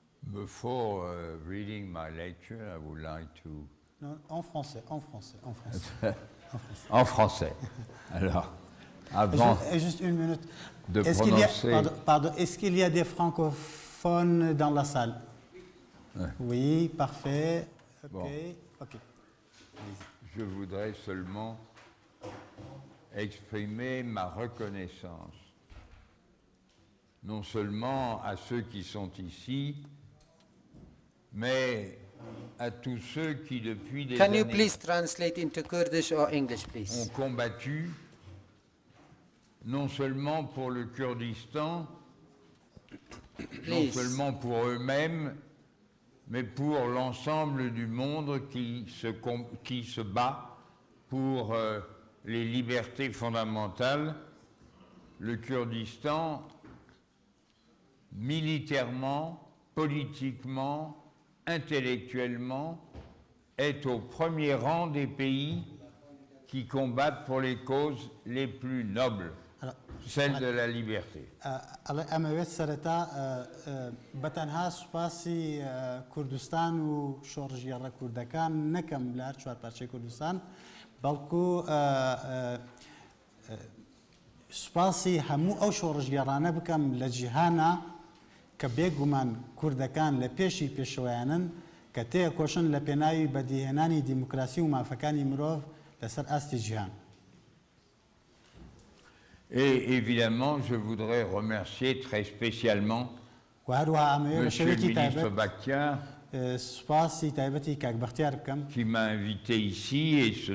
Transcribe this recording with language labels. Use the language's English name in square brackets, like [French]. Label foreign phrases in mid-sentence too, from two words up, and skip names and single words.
[English] Before reading my lecture, I would like to... [French] Non, en français. En français. Alors, avant juste une minute. de prononcer... Pardon, est-ce qu'il y a des francophones dans la salle? Ouais. Oui, parfait. Ok. Bon. Ok. Je voudrais seulement exprimer ma reconnaissance, non seulement à ceux qui sont ici, mais à tous ceux qui, depuis des [English] Can you [French] années, [English] please translate into Kurdish or English, [French] ont [English] please? [French] combattu, non seulement pour le Kurdistan, non [English] Please. [French] seulement pour eux-mêmes, mais pour l'ensemble du monde qui se bat pour les libertés fondamentales. Le Kurdistan, militairement, politiquement, intellectuellement, est au premier rang des pays qui combattent pour les causes les plus nobles, celle de la liberté. [Central Kurdish] ئەمەوێت سەرەتا بەتەنها سوپاسی کوردستان و شۆڕژگەڕە کوردەکان نەکەم لە هەر چوارپارچەی کوردستان، بەڵکو سوپاسی هەموو ئەو شۆڕژگەڕانە بکەم لە جیهانە کە بێگومان کوردەکان لە پێشی پێشەوەیانن کە تێکۆشن لە پێناوی بەدیهێنانی دیموکراسی و مافەکانی مرۆڤ لەسەر ئاستی جیهان. [French] Et évidemment, je voudrais remercier très spécialement Monsieur le ministre Bakhtiar, qui m'a invité ici et ce